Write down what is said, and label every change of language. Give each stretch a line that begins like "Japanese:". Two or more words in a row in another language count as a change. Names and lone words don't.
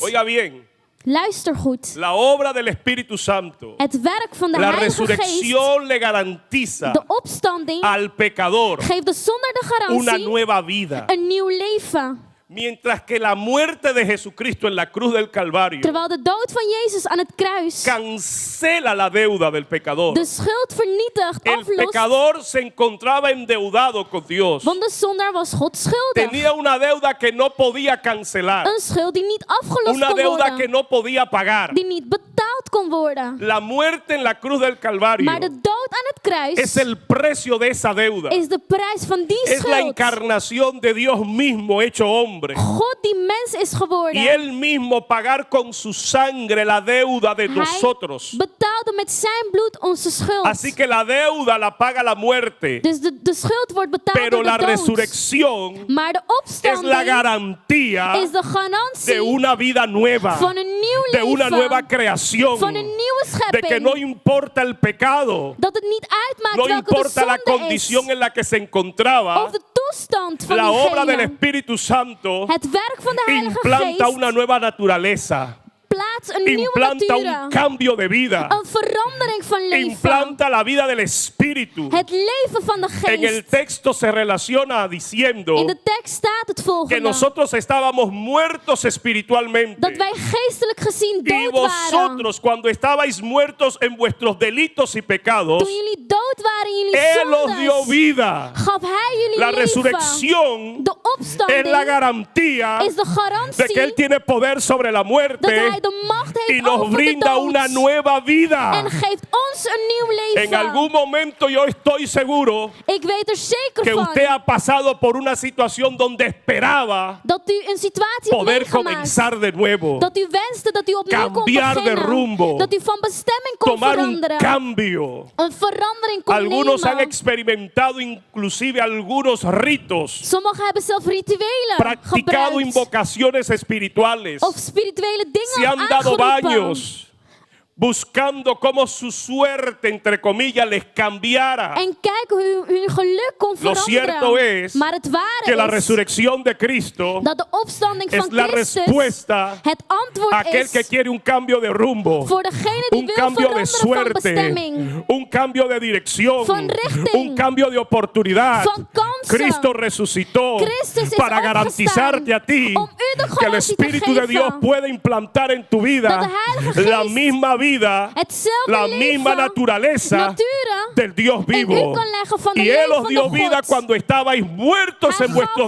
Spanish: Oiga bien,
Dutch: Luister goed.
Spanish: la obra del Espíritu Santo,
Dutch: Het werk van de
Spanish: la
Dutch: Heilige Geest,
Spanish: resurrección le garantiza
Dutch: de opstanding,
Spanish: al pecador
Dutch: geeft de zonder de
Spanish: una
Dutch: garantie
Spanish: nueva vida.
Dutch: een nieuw leven.
Spanish: Mientras que la muerte de Jesucristo en la cruz del Calvario
Dutch: Terwijl de dood van Jezus aan het kruis
Spanish: cancela la deuda del pecador.
Dutch: de schuld vernietigt,
Spanish: El
Dutch: aflost.
Spanish: pecador se encontraba endeudado con Dios.
Dutch: Want de zondaar was God schuldig.
Spanish: Tenía una deuda que no podía cancelar.
Dutch: Een schuld die niet afgelost
Spanish: Una
Dutch: kon
Spanish: deuda que
Dutch: worden.
Spanish: no podía pagar.
Dutch: Die niet betaald kon worden.
Spanish: La muerte en la cruz del Calvario
Dutch: Maar de dood aan het kruis
Spanish: es el precio de esa deuda.
Dutch: is de prijs van die
Spanish: Es la
Dutch: schuld.
Spanish: encarnación de Dios mismo hecho hombre.
Dutch: God die mens is geworden.
Spanish: Y él mismo pagar con su sangre la deuda de
Dutch: Hij
Spanish: nosotros.
Dutch: betaalde met zijn bloed onze schuld.
Spanish: Así que la deuda la paga la muerte.
Dutch: Dus de schuld wordt betaald
Spanish: Pero
Dutch: door
Spanish: la
Dutch: de dood.
Spanish: resurrección
Dutch: Maar de
Spanish: es la
Dutch: opstanding
Spanish: garantía
Dutch: is de garantie
Spanish: de una vida nueva,
Dutch: van een nieuw
Spanish: de una
Dutch: leven,
Spanish: nueva creación,
Dutch: van een nieuwe
Spanish: de
Dutch: schepping.
Spanish: que no importa el pecado,
Dutch: Dat het niet uitmaakt
Spanish: no
Dutch: welke de
Spanish: importa la
Dutch: zonde
Spanish: condición
Dutch: is.
Spanish: en la que se encontraba,
Dutch: Of de toestand van
Spanish: la obra del
Dutch: diegene.
Spanish: Espíritu Santo
Dutch: Het werk van de Heilige
Spanish: implanta
Dutch: Geest
Spanish: una nueva naturaleza,
Dutch: plaatst een nieuwe
Spanish: implanta un
Dutch: natuur.
Spanish: cambio de vida,
Dutch: Een verandering van leven.
Spanish: implanta la vida del Espíritu.
Dutch: Het leven van de
Spanish: En el
Dutch: geest.
Spanish: texto se relaciona diciendo
Dutch: In de tekst staat het
Spanish: que
Dutch: volgende.
Spanish: nosotros estábamos muertos espiritualmente.
Dutch: Dat wij geestelijk gezien
Spanish: Y
Dutch: dood waren.
Spanish: vosotros, cuando estabais muertos en vuestros delitos y pecados,
Dutch: Toen jullie dood waren in jullie
Spanish: Él os dio
Dutch: zondes,
Spanish: vida.
Dutch: gaf hij jullie
Spanish: La
Dutch: leven.
Spanish: resurrección
Dutch: De
Spanish: es la
Dutch: opstanding
Spanish: garantía
Dutch: is de
Spanish: de que Él
Dutch: garantie
Spanish: tiene poder sobre la
Dutch: dat hij
Spanish: muerte
Dutch: de macht
Spanish: y
Dutch: heeft
Spanish: nos
Dutch: over de
Spanish: brinda
Dutch: dood.
Spanish: una nueva vida.
Dutch: En geeft ons een nieuw
Spanish: En
Dutch: leven.
Spanish: algún momento yo estoy seguro
Dutch: Ik weet er zeker
Spanish: que
Dutch: van
Spanish: usted ha pasado por una situación donde esperaba
Dutch: dat u een situatie hebt
Spanish: poder
Dutch: meegemaakt.
Spanish: comenzar de nuevo,
Dutch: Dat u wenste dat u opnieuw kon
Spanish: cambiar de
Dutch: beginnen.
Spanish: rumbo,
Dutch: Dat u van bestemming kon
Spanish: tomar un
Dutch: veranderen.
Spanish: cambio.
Dutch: Een verandering kon
Spanish: Algunos han
Dutch: nemen.
Spanish: experimentado inclusive algunos ritos,
Dutch: Sommigen hebben zelf rituelen
Spanish: practicado
Dutch: gebruikt.
Spanish: invocaciones espirituales,
Dutch: Of spirituele dingen
Spanish: se han dado
Dutch: aangeroepen.
Spanish: baños buscando cómo su suerte, entre comillas, les cambiara.
Dutch: En kijken hoe hun geluk kon
Spanish: Lo
Dutch: veranderen.
Spanish: cierto es
Dutch: maar het ware
Spanish: que la
Dutch: is
Spanish: resurrección de Cristo
Dutch: dat de opstanding
Spanish: es
Dutch: van
Spanish: la
Dutch: Christus
Spanish: respuesta
Dutch: het antwoord
Spanish: a aquel
Dutch: is
Spanish: que quiere un cambio de rumbo,
Dutch: voor degene die
Spanish: un
Dutch: wil
Spanish: cambio de
Dutch: veranderen van
Spanish: suerte,
Dutch: bestemming.
Spanish: un cambio de dirección,
Dutch: Van richting.
Spanish: un cambio de oportunidad.
Dutch: Van kansen.
Spanish: Cristo resucitó
Dutch: Christus is
Spanish: para
Dutch: opgestaan
Spanish: garantizarte a ti
Dutch: om u de
Spanish: que el
Dutch: garantie te
Spanish: Espíritu de
Dutch: geven
Spanish: Dios puede implantar en tu
Dutch: dat
Spanish: vida
Dutch: de Heilige
Spanish: la
Dutch: Geest
Spanish: misma vida,
Dutch: hetzelfde
Spanish: la
Dutch: leven,
Spanish: misma naturaleza
Dutch: nature
Spanish: del Dios
Dutch: in u
Spanish: vivo.
Dutch: kan leggen van de
Spanish: Y Él
Dutch: leven
Spanish: os
Dutch: van
Spanish: dio
Dutch: de
Spanish: vida
Dutch: God.
Spanish: cuando estabais muertos
Dutch: Hij
Spanish: en vuestros